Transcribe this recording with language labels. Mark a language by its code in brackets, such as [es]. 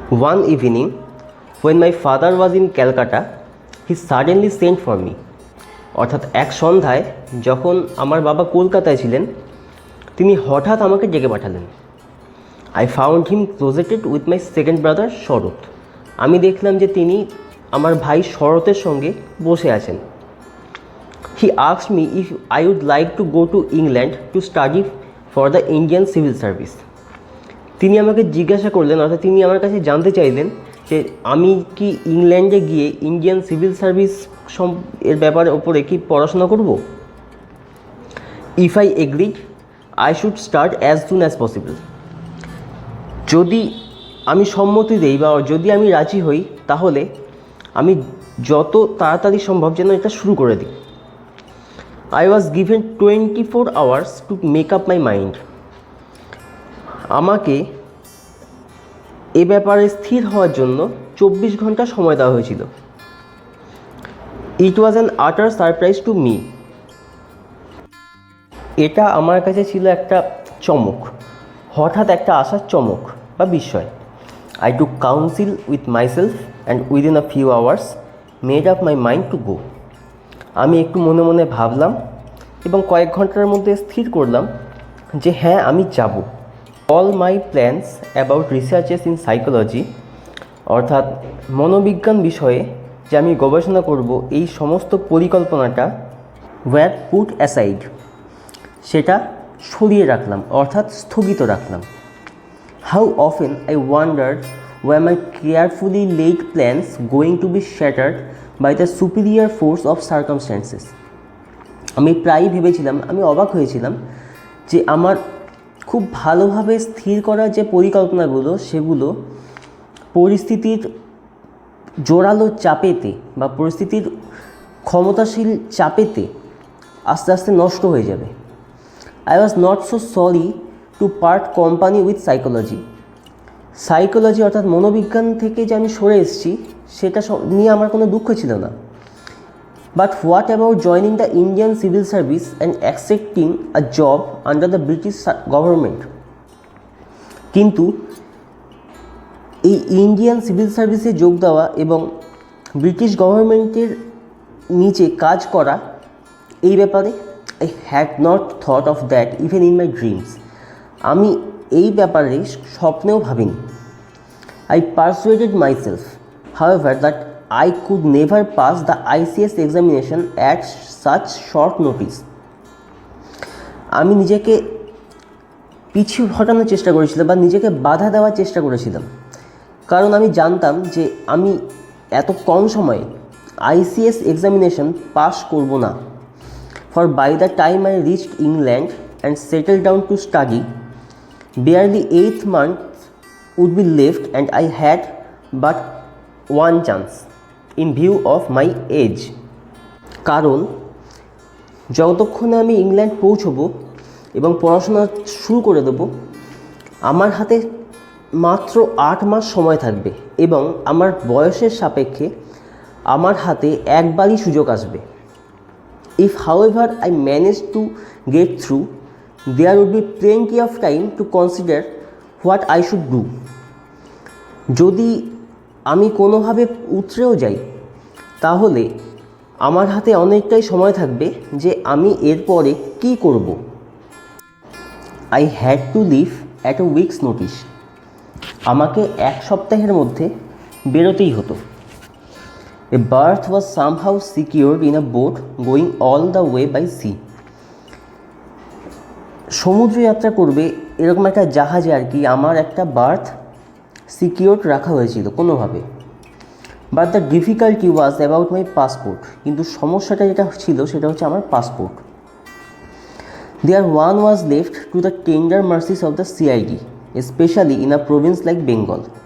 [en] One evening, when my father was in Calcutta, he suddenly sent for me. [bn] অর্থাৎ এক সন্ধ্যায় যখন আমার বাবা কলকাতায় ছিলেন, তিনি হঠাৎ আমাকে ডেকে পাঠালেন। [en] I found him closeted with my second brother Sarat. [bn] আমি দেখলাম যে তিনি আমার ভাই শরতের সঙ্গে বসে আছেন। [en] He asked me if I would like to go to England to study for the Indian Civil Service. [bn] তিনি আমাকে জিজ্ঞাসা করলেন, অর্থাৎ তিনি আমার কাছে জানতে চাইলেন যে আমি কি ইংল্যান্ডে গিয়ে ইন্ডিয়ান সিভিল সার্ভিস এর ব্যাপারে ওপরে কি পড়াশোনা করব। [en] If I agreed, I should start as soon as possible. [bn] যদি আমি সম্মতি দেই বা যদি আমি রাজি হই তাহলে আমি যত তাড়াতাড়ি সম্ভব যেন এটা শুরু করে দিই। [en] I was given 24 hours to make up my mind. [bn] আমাকে এ ব্যাপারে স্থির হওয়ার জন্য 24 ঘন্টা সময় দেওয়া হয়েছিল। [en] It was an utter surprise to me. [bn] এটা আমার কাছে ছিল একটা চমক, হঠাৎ একটা আসার চমক বা বিস্ময়। [en] I took counsel with myself and within a few hours made up my mind to go. [bn] আমি একটু মনে মনে ভাবলাম এবং কয়েক ঘন্টার মধ্যে স্থির করলাম যে হ্যাঁ আমি যাব। [en] All my plans about researches in psychology, [bn] অর্থাৎ মনোবিজ্ঞান বিষয়ে যে আমি গবেষণা করব এই সমস্ত পরিকল্পনাটা [en] were put aside, [bn] সেটা সরিয়ে রাখলাম অর্থাৎ স্থগিত রাখলাম। [en] How often I wondered were my carefully laid plans going to be shattered by the superior force of circumstances. [bn] আমি প্রায়ই ভেবেছিলাম, আমি অবাক হয়েছিলাম যে আমার খুব ভালোভাবে স্থির করা যে পরিকল্পনাগুলো সেগুলো পরিস্থিতির জোরালো চাপেতে বা পরিস্থিতির ক্ষমতাশীল চাপেতে আস্তে আস্তে নষ্ট হয়ে যাবে। [en] I was not so sorry to part company with psychology. [bn] Psychology অর্থাৎ মনোবিজ্ঞান থেকে যে আমি সরে এসেছি সেটা নিয়ে আমার কোনো দুঃখ ছিল না। [en] But what about joining the Indian civil service and accepting a job under the British government? [bn] কিন্তু এই ইন্ডিয়ান সিভিল সার্ভিসে যোগ দেওয়া এবং ব্রিটিশ গভর্নমেন্টের নিচে কাজ করা, এই ব্যাপারে [en] I had not thought of that even in my dreams. [bn] আমি এই ব্যাপারে স্বপ্নেও ভাবিনি। [en] I persuaded myself, however, that I could never pass the ICS examination at such short notice. [bn] আমি নিজেকে পিছু হটানোর চেষ্টা করেছিলাম বা নিজেকে বাধা দেওয়ার চেষ্টা করেছিলাম, কারণ আমি জানতাম যে আমি এত কম সময়ে ICS এক্সামিনেশন পাস করব না। [en] For by the time I reached England and settled down to study, barely 8 months would be left and I had but one chance in view of my age. [bn] কারণ যতক্ষণে আমি England পৌঁছবো এবং পড়াশোনা শুরু করে দেবো, আমার হাতে মাত্র 8 মাস সময় থাকবে এবং আমার বয়সের সাপেক্ষে আমার হাতে একবারই সুযোগ আসবে। [en] If however I managed to get through, there would be plenty of time to consider what I should do. [bn] যদি আমি কোনোভাবে উতরেও যাই তাহলে আমার হাতে অনেকটাই সময় থাকবে যে আমি এরপরে কী করব। [en] I had to leave at a week's notice. [bn] আমাকে এক সপ্তাহের মধ্যে বেরোতেই হতো। [en] A berth was somehow secured in a boat going all the way by sea. [bn] সমুদ্র যাত্রা করবে এরকম একটা জাহাজে আর কি আমার একটা বার্থ সিকিওর রাখা হয়েছিল কোনোভাবে। [en] but the difficulty was about my passport, [bn] কিন্তু সমস্যাটা যেটা ছিল সেটা হচ্ছে আমার passport. [en] There one was left to the tender mercies of the CID, specially in a province like Bengal.